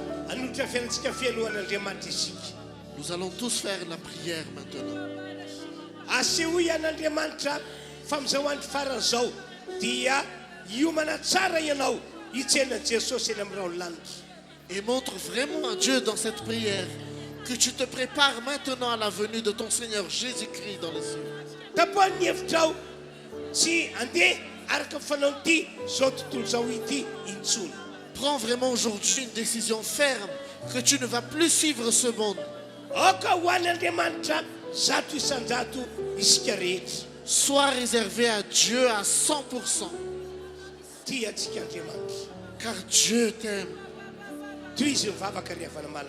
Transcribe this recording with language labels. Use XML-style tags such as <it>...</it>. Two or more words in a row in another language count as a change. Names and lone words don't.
<fr>Nous allons tous faire la prière maintenant.</fr> <mg>Asehoy an'Andriamanitra famozahoan'ny farany zao dia hiomana tsara ianao hitsena Jesosy eny amin'ny rao lanitra.</mg> <fr>Et montre vraiment à Dieu dans cette prière que tu te prépares maintenant à la venue de ton Seigneur Jésus-Christ dans les cieux.</fr> <mg>Tapohan'ny hevitrao tsy andeha araka fanao ity zao tontolo zao ity intsony.</mg> <fr>Prends vraiment aujourd'hui une décision ferme que tu ne vas plus suivre ce monde.</fr> <mg>Oka ho an'Andriamanitra zato isanjato isika rehetra.</mg> <fr>Sois réservé à Dieu à 100%.</fr> <mg>Tia antsika Andriamanitra.</mg> <fr>Car Dieu t'aime.</fr> <mg>Toy izy mivavaka riavana malaka.</mg>